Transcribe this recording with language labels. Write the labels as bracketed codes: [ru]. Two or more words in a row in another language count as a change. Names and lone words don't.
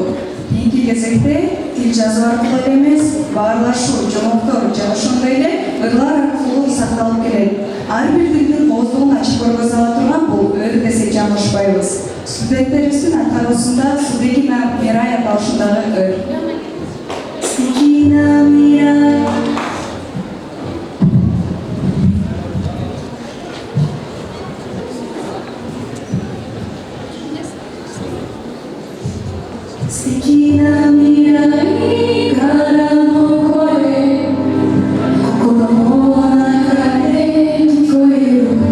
[ky] Кийинки кезекте тил жазуу аркылуу эмес, баарлашуу, жомоктор жана ошондой эле ырлар аркылуу сакталып келет. Ар бир тилдин ооздугун ачып көргөзө ала турган бул ыр десек жаңылышпайбыз. Студенттерибиздин аткаруусунда Судекина Мирая табышындагы ыр. Судекина Мирая. [ja] しきな みらい から の これ、こころ も なかれ きこえる.